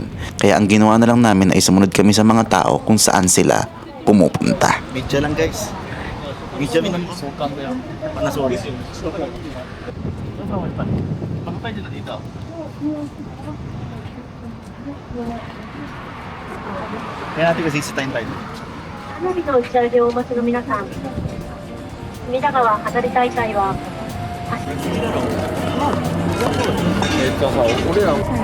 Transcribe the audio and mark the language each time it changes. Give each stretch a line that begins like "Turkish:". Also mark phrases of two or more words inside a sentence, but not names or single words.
Filipino: Kaya ang ginawa na lang namin ay sumunod kami sa mga tao kung saan sila pumupunta. Medyo lang guys. Medyo lang. Panasuri. Kaya natin kasi sa time tayo.
Japanese: 花火の打ち上げをお待ちの皆さん、隅田川花火大会は俺ら